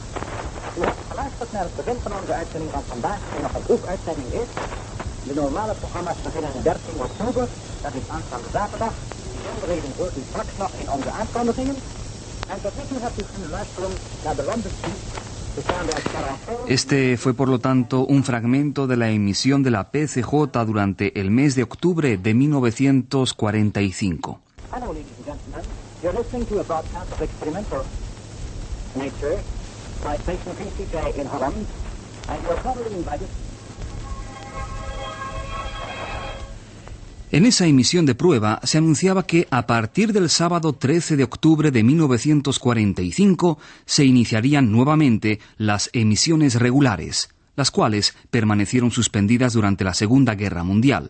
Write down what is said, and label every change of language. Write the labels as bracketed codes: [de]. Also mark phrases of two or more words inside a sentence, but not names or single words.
[nl] U hebt geluisterd naar het begin van onze uitzending van vandaag, die nog een proefuitzending is. De normale programma's beginnen 13 oktober, dat is aanstaande zaterdag. Bijzonderheden hoort u straks nog in onze aankondigingen. En tot nu toe hebt u kunnen luisteren naar de London-suite. [es] Este fue por lo tanto un fragmento de la emisión de la PCJ durante el mes de octubre de 1945. [en] Hello, ladies and gentlemen. You're listening to a broadcast of experimental nature by station PCJ in Holland, and you're probably invited. [es] En esa emisión de prueba se anunciaba que a partir del sábado 13 de octubre de 1945 se iniciarían nuevamente las emisiones regulares, las cuales permanecieron suspendidas durante la Segunda Guerra Mundial.